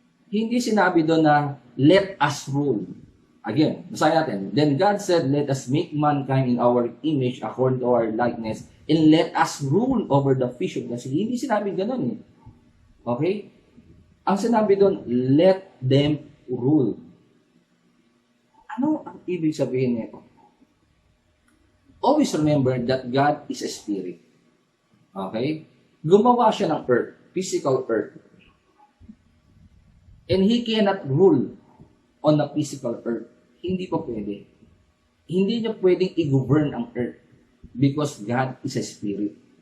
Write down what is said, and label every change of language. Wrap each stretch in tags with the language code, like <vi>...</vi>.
<tl>Hindi sinabi doon na,</tl> <en>let us rule. Again,</en> <tl>basahin natin.</tl> <en>Then God said, let us make mankind in our image according to our likeness, and let us rule over the fish of the sea.</en> <tl>Hindi sinabi ganun eh.</tl> <en>Okay?</en> <tl>Ang sinabi doon,</tl> <en>let them rule.</en> <tl>Ano ang ibig sabihin nito?</tl> <en>Always remember that God is a spirit. Okay?</en> <tl>Gumawa siya ng earth, physical earth.</tl> <en>And He cannot rule on the physical earth.</en> <tl>Hindi pa pwede. Hindi niya pwedeng i-govern ang earth</tl> <en>because God is a spirit.</en>